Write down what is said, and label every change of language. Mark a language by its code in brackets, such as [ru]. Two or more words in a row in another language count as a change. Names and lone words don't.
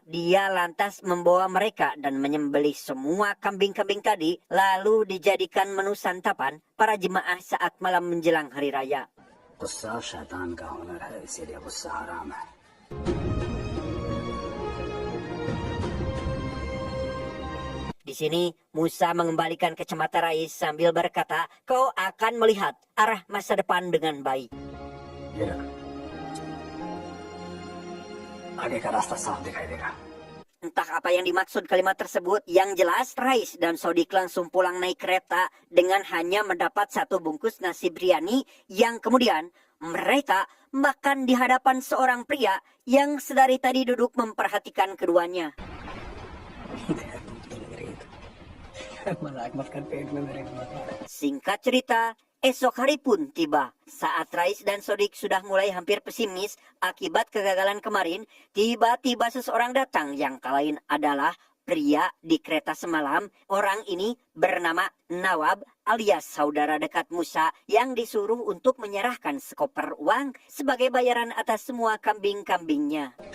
[id] Dia lantas membawa mereka dan menyembelih semua kambing-kambing tadi, lalu dijadikan menu santapan para jemaah saat malam menjelang hari raya. [hi] गुस्सा शैतान का हुनर है, इसीलिए गुस्सा हराम है। [id] Di sini, Musa mengembalikan kacamata Rais sambil berkata, "Kau akan melihat arah masa depan dengan baik." [hi] ये रख, आगे का रास्ता साफ दिखाई देगा। [id] Entah apa yang dimaksud kalimat tersebut, yang jelas Rais dan Sodik langsung pulang naik kereta dengan hanya mendapat 1 bungkus nasi biryani yang kemudian mereka makan di hadapan seorang pria yang sedari tadi duduk memperhatikan keduanya. [hi] मजाक मत कर, पेट में मेरे [id] Singkat cerita, esok hari pun tiba. Saat Rais dan Sodik sudah mulai hampir pesimis akibat kegagalan kemarin, tiba-tiba seseorang datang yang tak lain adalah pria di kereta semalam. Orang ini bernama Nawab alias saudara dekat Musa yang disuruh untuk menyerahkan sekoper uang sebagai bayaran atas semua kambing-kambingnya.